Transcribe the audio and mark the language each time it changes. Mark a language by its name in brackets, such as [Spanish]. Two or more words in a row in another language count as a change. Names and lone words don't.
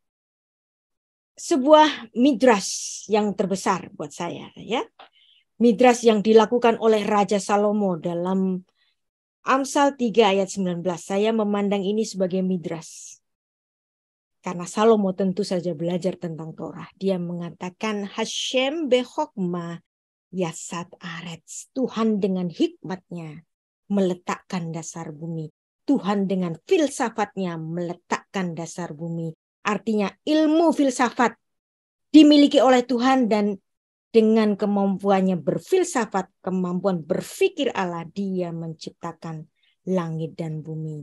[Indonesian] Sebuah midrash yang terbesar buat saya, ya. Midrash yang dilakukan oleh Raja Salomo dalam Amsal 3 ayat 19. Saya memandang ini sebagai midrash. Karena Salomo tentu saja belajar tentang Torah. Dia mengatakan [Hebrew] השם בחכמה יסד ארץ. [Indonesian] Tuhan dengan hikmatnya meletakkan dasar bumi. Tuhan dengan filsafatnya meletakkan dasar bumi. Artinya ilmu filsafat dimiliki oleh Tuhan, dan dengan kemampuannya berfilsafat, kemampuan berpikir Allah, dia menciptakan langit dan bumi.